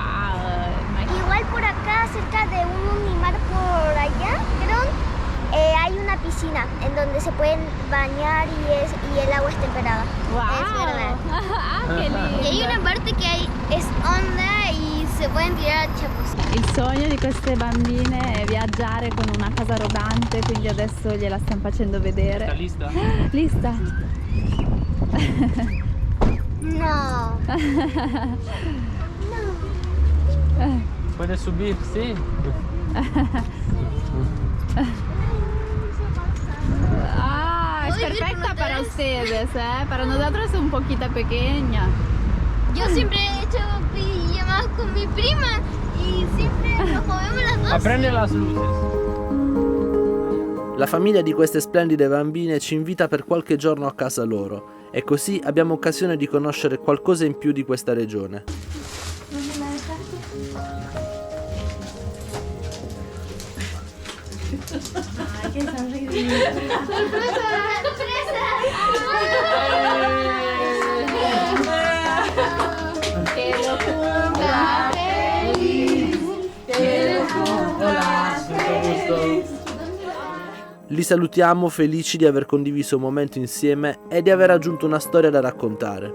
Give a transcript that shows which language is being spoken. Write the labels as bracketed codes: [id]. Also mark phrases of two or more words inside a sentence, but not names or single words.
[es] Igual por acá, cerca de un unimar por allá, creo, hay una piscina en donde se pueden bañar y el agua es temperada. Wow. Es verdad. Ah, che lindo. Y hay una parte que es honda y se pueden tirar chapuzas. [it] Il sogno di queste bambine è viaggiare con una casa rodante, quindi adesso gliela stiamo facendo vedere. [es] ¿Está lista? Lista? No. ¿Puedes subir? Sí. Ah, es Puedo vivir perfecta con para para ustedes, para nosotros es un poquito pequeña. Yo siempre he hecho pijamas con mi prima y siempre nos comemos las dos. A prendere las luces. [it] La famiglia di queste splendide bambine ci invita per qualche giorno a casa loro e così abbiamo occasione di conoscere qualcosa in più di questa regione. [es] Que lo cumpla feliz, que lo cumpla feliz. [it] Li salutiamo felici di aver condiviso un momento insieme e di aver aggiunto una storia da raccontare.